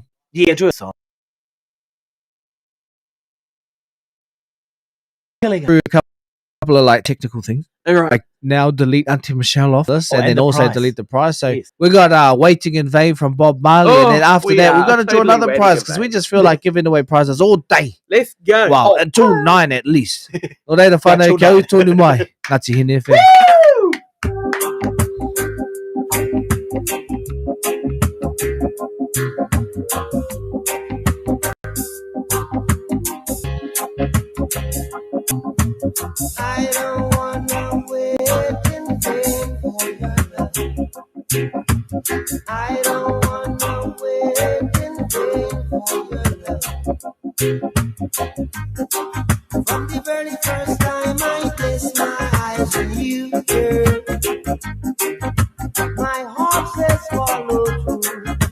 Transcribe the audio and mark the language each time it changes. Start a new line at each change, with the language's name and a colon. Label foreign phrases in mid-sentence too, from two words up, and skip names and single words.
English: Yeah, do a song. Killing it. Through a couple of like technical things. All right. Like now delete Auntie Michelle off this, Oh, and and then the also prize. delete the prize. So Yes. we got Waiting in Vain from Bob Marley, Oh, and then after we that we're are gonna do totally another waiting prize in because vain. we just feel like giving away prizes all day. Let's go. Wow, Oh. until 9 at least.
Māori: O reira whānau,
English: till
Māori: kia
English: 9.
Māori: tonu mai. Ngati hine whē.
English: I don't wanna wait in vain for your love. I don't wanna wait in vain for your love. From the very first time I placed my eyes on you, girl, my heart says follow through.